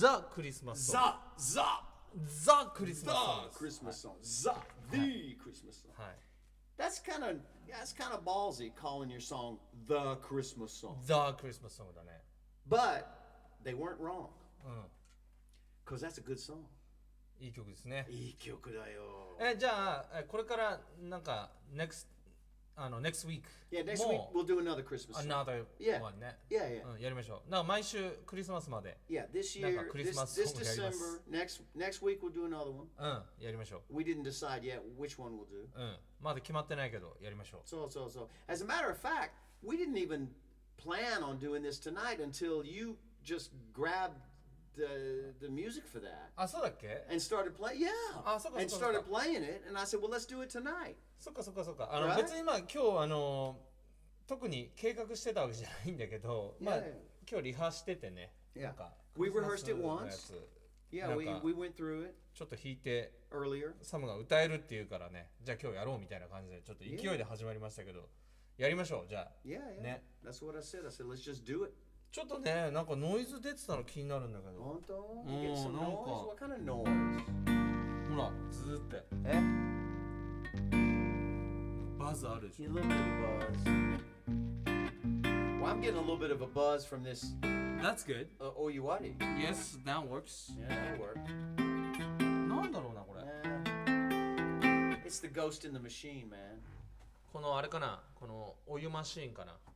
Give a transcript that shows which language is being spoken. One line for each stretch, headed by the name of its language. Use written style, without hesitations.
English: The Christmas song. The Christmas song. Christmas song. The Christmas song. That's kind of ballsy calling your song the Christmas song. The Christmas song だね。 But they weren't wrong. Because that's a good song.
Japanese: いい曲ですね。いい曲だよ。じゃあこれからなんか
English: next week. Yeah, next week we'll do another Christmas song. Another one ね。 Yeah.
Japanese: やりましょう。なんか毎週クリスマスまで。
English: Yeah, this year, this December, next week we'll do another one.
Japanese: やりましょう。
English: We didn't decide yet which one we'll do.
Japanese: まだ決まってないけどやりましょう。そう。
English: As a matter of fact, we didn't even plan on doing this tonight until you just grabbed the music for that.
Japanese: あ、そうだっけ
English: And started playing, yeah. And started playing it, and I said, well, let's do it tonight.
Japanese: そっか。別に今日特に計画してたわけじゃないんだけど、まあ今日リハしててね。なんか
English: We rehearsed it once. Yeah, we went through it.
Japanese: ちょっと弾いて
English: earlier.
Japanese: サムが歌えるっていうからね。じゃあ今日やろうみたいな感じでちょっと勢いで始まりましたけど、やりましょう。じゃあ。
English: Yeah.
Japanese: ね。
English: That's what I said. I said, let's just do it.
Japanese: ちょっとね、なんかノイズ出てたの気になるんだけど。本当？
English: You get some noise? What kind of noise?
Japanese: ほら、ずーって。バズあるでしょ。
English: A little bit of buzz. Well, I'm getting a little bit of a buzz from this. That's good. Oyuwari. Yes, that works. Yeah, that'll work.
Japanese: なんだろうな、これ。
English: It's the ghost in the machine, man.
Japanese: このあれかな、このお湯マシーンかな。